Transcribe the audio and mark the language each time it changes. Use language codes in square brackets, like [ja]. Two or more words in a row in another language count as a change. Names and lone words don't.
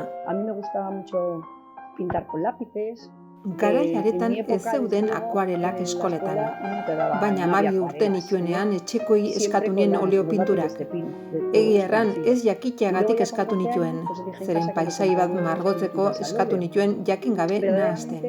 [es] A mí me gustaba mucho pintar con lápices. [eu] Garai haretan ez zeuden akuarelak eskoletan, baina 12 urte nituenean etxekoi eskatu nien oleo pinturak. Egia erran ez jakiteagatik eskatu nituen, zeren paisai bat margotzeko eskatu nituen jakin gabe nahazten.